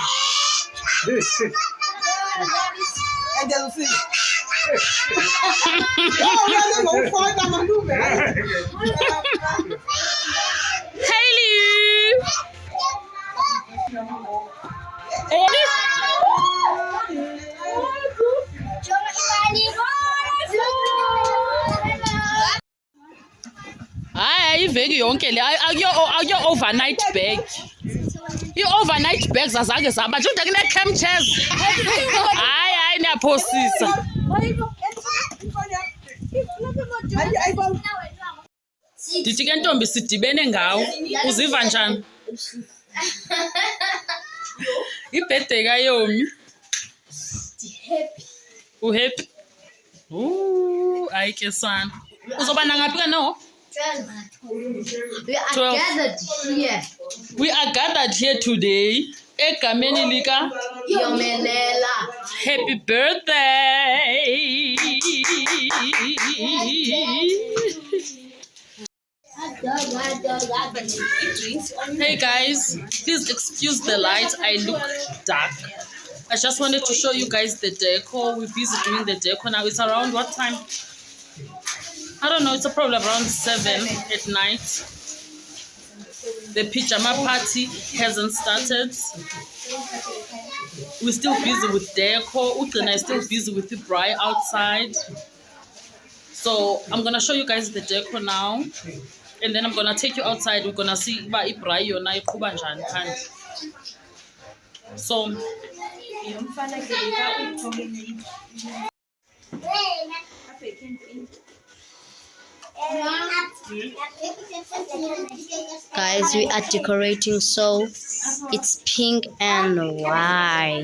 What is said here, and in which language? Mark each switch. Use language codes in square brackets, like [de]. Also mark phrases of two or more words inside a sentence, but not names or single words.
[xh] Hailey. Hayi iveki yonke le akuyo [en] overnight bag. [xh] I- [en] overnight bags [xh] azange zaba nje ude kune- [en] camp chairs. [xh] Hayi niyaphosisa. Ndithi ke ntombi sidibene ngawo. Uziva njani? Ibirthday kaYomi. Uhappy? Hayi ke sana. Uzoba nangaphi ke no? [en] We are gathered here today. [xh] Egameni lika Yomelela. [en] Happy birthday. Hey guys, please excuse the light. I look dark. I just wanted to show you guys the decor. We're busy doing the decor now. It's around what time? I don't know. It's probably around 7 at night. The pajama party hasn't started. We're still busy with decor. Utrina is still busy with the bride outside. So I'm gonna show you guys the decor now, and then I'm gonna take you outside. We're gonna see [xh] ba ibride yona iqhuba njani phandle. [en] So Guys, we are decorating, so it's pink and white.